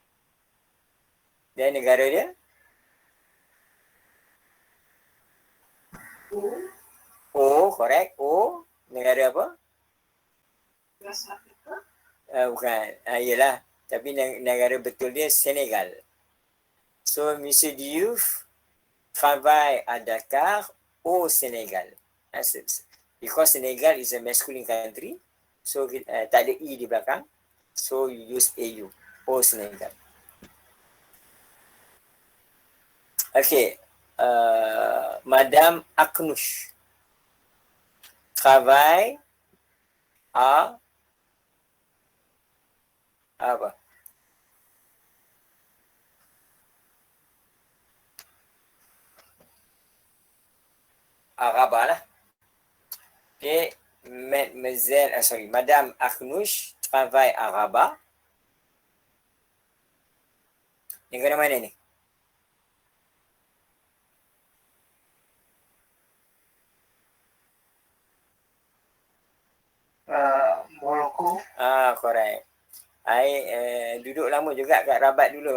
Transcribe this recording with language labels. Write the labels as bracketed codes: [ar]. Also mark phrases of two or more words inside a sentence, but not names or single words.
[ms] Dan negara dia? O, correct. O, negara apa? [en] West Africa. [ms] Bukan. Yelah. Tapi negara betul dia Senegal. [en] So, [fr] Monsieur Diouf travaille à Dakar au Sénégal. [en] Because Senegal is a masculine country, so [ms] tak ada E di belakang. [en] So, you use AU. [fr] Au Sénégal. [en] Okay. [fr] Madame Aknouche travaille à apa? [ms] Rabat lah. [en] Okay. [fr] Madame Aknouche travaille à Rabat. [ms] Negara mana ni? Morocco. Correct. Duduk lama juga kat Rabat dulu.